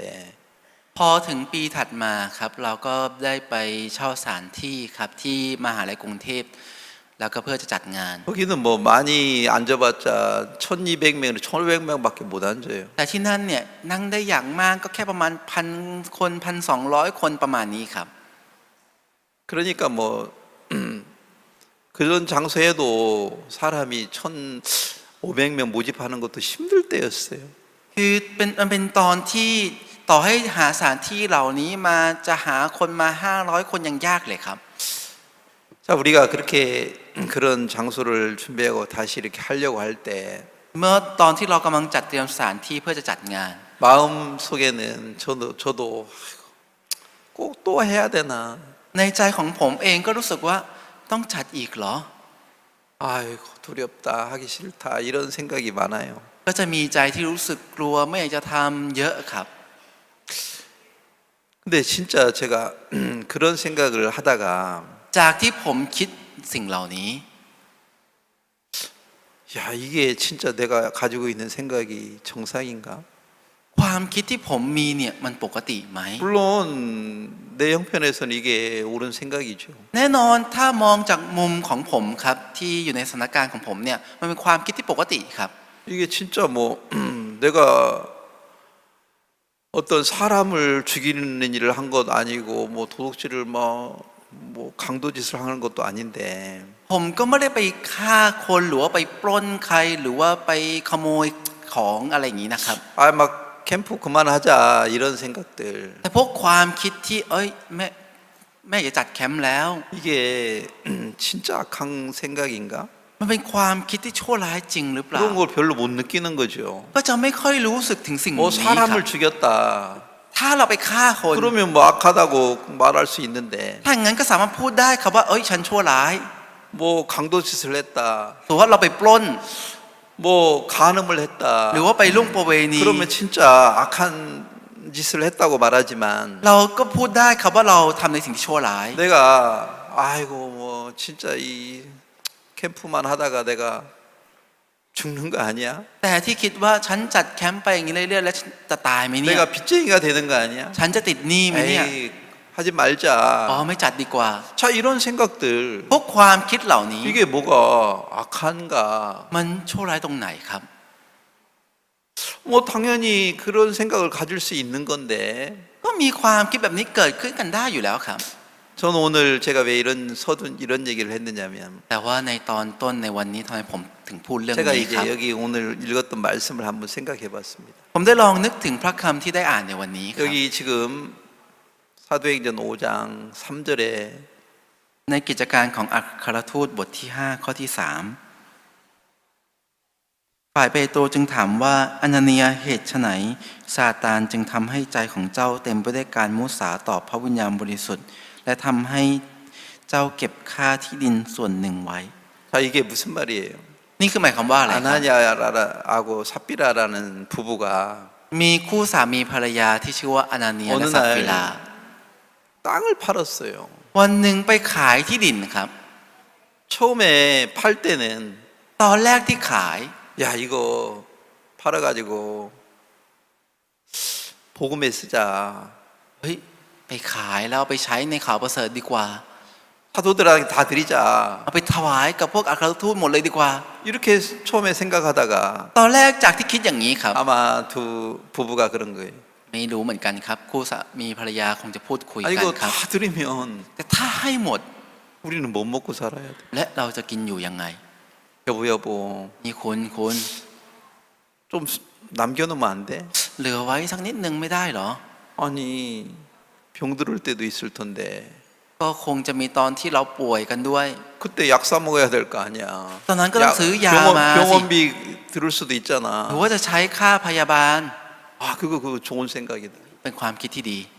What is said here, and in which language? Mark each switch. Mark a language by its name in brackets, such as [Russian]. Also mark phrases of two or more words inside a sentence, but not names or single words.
[Thai] พอถึงปีถัดมาครับเราก็ได้ไปเช่าสถานที่ครับที่มหาลัยกรุงเทพแล้วก็เพื่อจะจัดงาน [Korean] 거기는 뭐 많이 앉아봤자 1,200명, 1,500명밖에 못 앉아요. [Thai] แต่ที่นั่นเนี่ยนั่งได้อย่างมากก็แค่ประมาณ1,000 คน 1,200 คนประมาณนี้ครับ [Korean] 그러니까 뭐 그런 장소에도 사람이 1,500명 모집하는 것도 힘들 때였어요. [Thai] คือมันเป็นตอนที่ต่อให้หาสถานที่เหล่านี้มาจะหาคนมา500 คนยังยากเลยครับ [Korean] 자 우리가 그렇게 그런 장소를 준비하고 다시 이렇게 하려고 할 때 [Thai] เมื่อตอนที่เรากำลังจัดเตรียมสถานที่เพื่อจะจัดงาน [Korean] 마음 속에는 저도 꼭 또 해야 되나. [Thai] ในใจของผมเองก็รู้สึกว่าต้องจัดอีกเหรอ [Korean] 아이고 두렵다 하기 싫다 이런 생각이 많아요. [Thai] ก็จะมีใจที่รู้สึกกลัวไม่อยากจะทำเยอะครับ [Korean] 근데 진짜 제가 그런 생각을 하다가 [Thai] จากที่ผมคิดสิ่งเหล่านี้ [Korean] 야 이게 진짜 내가 가지고 있는 생각이 정상인가? [Thai] ความคิดที่ผมมีเนี่ยมันปกติไหม [Korean] 물론 내 형편에서는 이게 옳은 생각이죠. [Thai] แน่นอนถ้ามองจากมุมของผมครับที่อยู่ในสถานการณ์ของผมเนี่ยมันเป็นความคิดที่ปกติครับ [Korean] 이게 진짜 뭐 내가 어떤 사람을 죽이는 일을 한 것 아니고 뭐 도둑질을 뭐 강도짓을 하는 것도 아닌데 [Thai] ผมก็ไม่ได้ไปฆ่าคนหรือว่าไปปล้นใครหรือว่าไปขโมยของอะไรอย่างนี้นะครับ [Korean] 막 캠프 그만하자 이런 생각들 [Thai] แต่พวกความคิดที่แม่อย่าจัดแคมป์แล้ว [Korean] 이게 진짜 악한 생각인가? [Thai] มันเป็นความคิดที่ชั่วร้ายจริงหรือเปล่า [Korean] 그런 걸 별로 못 느끼는 거죠. [Thai] ก็จะไม่ค่อยรู้สึกถึงสิ่ง [Korean] 뭐 [Thai] นี้ครับ [Korean] 사람을 죽였다. [Thai] ถ้าเราไปฆ่าคน [Korean] 그러면 뭐 악하다고 말할 수 있는데 [Thai] ถ้างั้นก็สามารถพูดได้ครับว่าฉันชั่วร้าย [Korean] 뭐 강도짓을 했다. [Thai] หรือว่าเราไปปล้น [Korean] 뭐 간음을 했다. [Thai] หรือว่าไปล่วงประเวณี [Korean] 그러면 진짜 악한 짓을 했다고 말하지만 [Thai] เราก็พูดได้ครับว่าเราทำในสิ่งที่ชั่วร้าย [Korean] 내가 아이고 뭐 진짜 이 캠프만 하다가 내가 죽는 거 아니야? [Thai] แต่ที่คิดว่าฉันจัดแคมป์ไปอย่างนี้เรื่อยๆแล้วจะตายไหมเนี่ย [Korean] 내가 빚쟁이가 되는 거 아니야? [Thai] ฉันจะติดหนี้ไหมเนี่ย [Korean] 에이 하지 말자. [Thai] ไม่จัดดีกว่า [Korean] 자 이런 생각들 [Thai] พวกความคิดเหล่านี้ [Korean] 이게 뭐가 악한가? [Thai] มันชั่วร้ายตรงไหนครับ [Korean] 뭐 당연히 그런 생각을 가질 수 있는 건데 [Thai] ก็มีความคิดแบบนี้เกิดขึ้นกันได้อยู่แล้วครับ [Korean] 저는 오늘 제가 왜 이런 얘기를 했느냐면 [Thai] แต่ว่าในตอนต้นในวันนี้ทำไมผมถึงพูดเรื่อง [Korean] 제가 [Thai] นี้ครับ [Korean] 이제 여기 오늘 읽었던 말씀을 한번 생각해 봤습니다. [Thai] ผมได้ลองนึกถึงพระคำที่ได้อ่านในวันนี้ครับ [Korean] 여기 지금 사도행전 5장 3절에 [Thai] ในกิจการของอัครทูตบทที่ 5 ข้อที่ 3 ฝ่ายเปโตรจึงถามว่าอนาเนียเหตุไฉนซาตานจึงทำให้ใจของเจ้าเต็มไปด้วยการมุสาต่อพระวิญญาณบริสุทธิ์และทำให้เจ้าเก็บค่าที่ดินส่วนหนึ่งไว้ [Korean] 자, 이게 무슨 말이에요? [Thai] นี่คือหมายความว่าอะไรครับ [Korean] 아나니아하고 삽비라라는 부부가 [Thai] มีคู่สามีภรรยาที่ชื่อว่าอนาเนีย [Korean] 어느 [Thai] และซัฟฟิลา [Korean] 날 땅을 팔았어요. [Thai] วันหนึ่งไปขายที่ดินครับ [Korean] 처음에 팔 때는 [Thai] ตอนแรกที่ขาย [Korean] 야, 이거 팔아가지고 복음에 쓰자. [Thai] เฮ้ยไปขายแล้วเอาไปใช้ในข่าวประเสริฐดีกว่า [Korean] 사도들한테 다 드리자. [Thai] เอาไปถวายกับพวกอัครทูตหมดเลยดีกว่า [Korean] 이렇게 처음에 생각하다가 [Thai] ตอนแรกจากที่คิดอย่างนี้ครับ [Korean] 아마 두 부부가 그런 거예요. [Thai] ไม่รู้เหมือนกันครับคู่สามีภรรยาคงจะพูดคุย [Korean] 아니 [Thai] กัน [Korean] 이거 [Thai] ครับ [Korean] 다 드리면 [Thai] แต่ถ้าให้หมด [Korean] 우리는 못 먹고 살아야 돼. [Thai] และเราจะกินอยู่ยังไง [Korean] 여보 [Thai] นี่คุณ [Korean] 좀 남겨놓으면 안 돼? [Thai] เหลือไว้สักนิดนึงไม่ได้เหรอ [Korean] 아니 병들을 때도 있을 텐데 [Thai] ก็คงจะมีตอนที่เราป่วยกันด้วย [Korean] 그때 약 사 먹어야 될 거 아니야. [Thai] ตอนนั้นก็ต้องซื้อยามาสิ [Korean] 병원비 들을 수도 [Thai] หรือ [Korean] 있잖아. [Thai] ว่าจะใช้ค่าพยาบาล [Korean] 아 그거 좋은 생각이다. [Thai] เป็นความคิดที่ดี